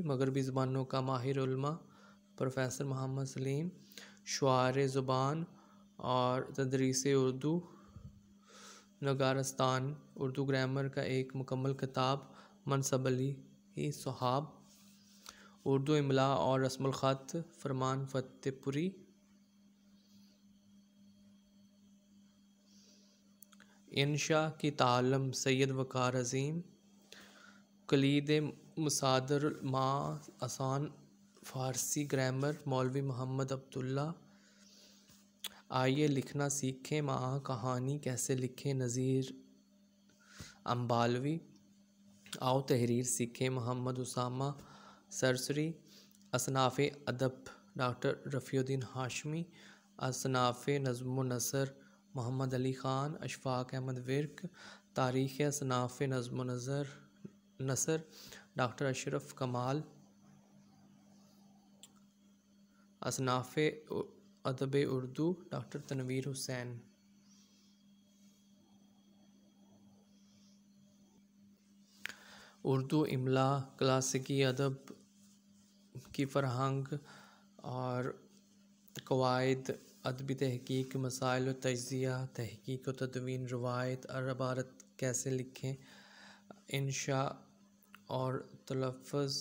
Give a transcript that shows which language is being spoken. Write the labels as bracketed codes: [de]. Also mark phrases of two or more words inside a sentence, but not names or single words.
[ur] مغربی زبانوں کا ماہر علما پروفیسر محمد سلیم. شعار زبان اور تدریس اردو نگارستان. اردو گرامر کا ایک مکمل کتاب منصب علی سہاب. اردو املا اور رسم الخط فرمان فتح پوری. انشا کی تعلیم سید وقار عظیم. کلید مصادر مع آسان فارسی گرامر مولوی محمد عبداللہ. آئیے لکھنا سیکھیں ماں کہانی کیسے لکھیں نذیر انبالوی. آؤ تحریر سیکھیں محمد اسامہ سرسری. اصناف ادب ڈاکٹر رفیع الدین ہاشمی. اصناف نظم و نثر محمد علی خان اشفاق احمد ورک. تاریخ اصناف نظم و نثر ڈاکٹر اشرف کمال. اصناف ادب اردو ڈاکٹر تنویر حسین. اردو املا کلاسیکی ادب کی فرہنگ اور قواعد ادبی تحقیق مسائل و تجزیہ تحقیق و تدوین روایت عبارت کیسے لکھیں انشا اور تلفظ.